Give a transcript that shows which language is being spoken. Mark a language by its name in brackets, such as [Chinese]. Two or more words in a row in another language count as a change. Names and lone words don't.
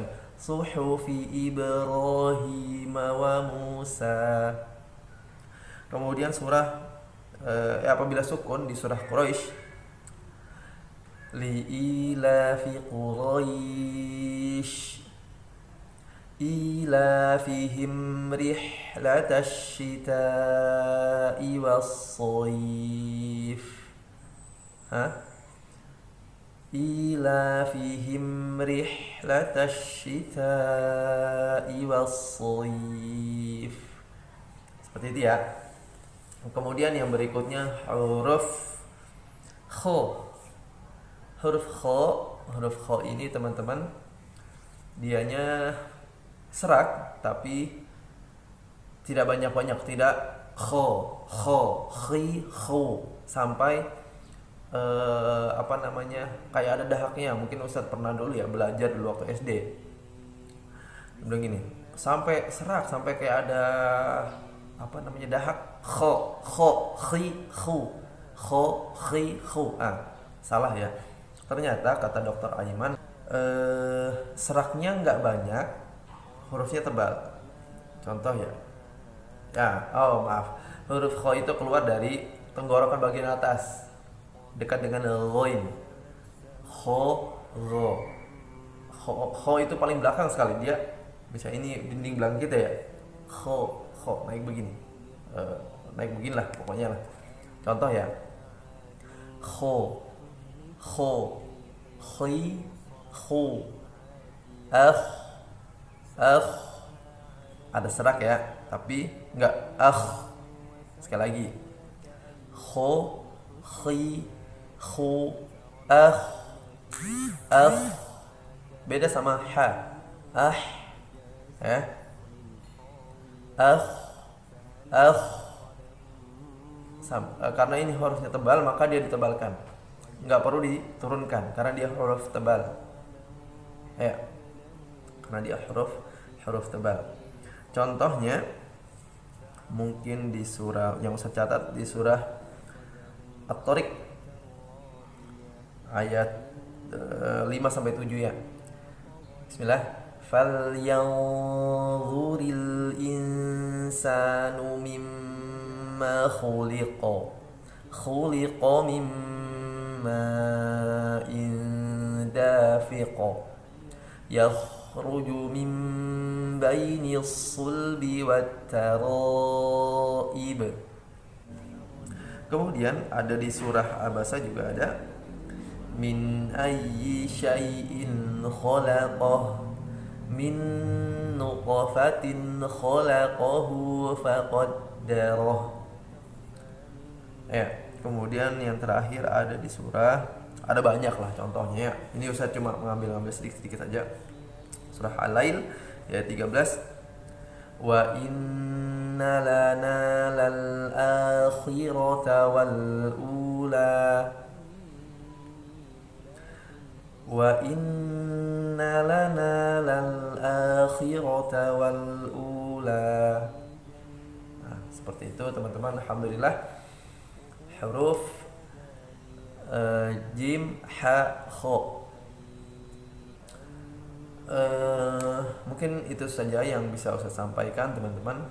[Arabic] صحف إبراهيم وموسى. [Indonesian] Kemudian surah apabila sukun di surah Quraisy, [Arabic] لإيلاف قريش إيلافهم رحلة الشتاء والصيف. إيلافهم رحلة الشتاء والصيف. [Indonesian] Seperti itu ya. Kemudian yang berikutnya huruf kho. Huruf kho ini teman-teman dianya serak tapi tidak banyak-banyak, tidak kho, khi, kho sampai kayak ada dahaknya. Mungkin Ustadz pernah dulu ya belajar dulu waktu SD. Udah gini, sampai serak, sampai kayak ada dahak. Kho, khi, khu, kho, khi, khu. Salah ya. Ternyata kata Dokter Aiman, seraknya nggak banyak, hurufnya tebal. Contoh ya. Maaf. Huruf kho itu keluar dari tenggorokan bagian atas, dekat dengan ghoin. Kho, gho. Kho itu paling belakang sekali, dia bisa ini dinding belakang kita ya. Kho naik begini. Naik beginilah pokoknya lah. Contoh ya. Kho, khi, khu, ada serak ya, tapi enggak sekali lagi. Kho, khi, khu, beda sama ha. Karena ini hurufnya tebal maka dia ditebalkan, nggak perlu diturunkan karena dia huruf tebal karena dia huruf tebal. Contohnya mungkin di surah yang saya catat, di surah At-Tariq ayat 5-7 ya. [Arabic] Bismillah. فلينظر الإنسان مما خلق مما دافق يخرج من بين الصلب والترائب. [Indonesian] Kemudian ada di surah Abasa juga ada [Arabic] من أي شيء خلقه من نطفة خلقه فقدره. [Indonesian] Kemudian yang terakhir ada di surah, ada banyak lah contohnya. Ini Ustaz cuma mengambil sedikit-sedikit saja. Surah Al-Lail ayat 13. [Arabic] وإن لنا للآخرة والأولى. وإن لنا للآخرة والأولى. [Indonesian] Seperti itu teman-teman. Alhamdulillah huruf jim, ha, kho. Mungkin itu saja yang bisa Ustaz sampaikan teman-teman.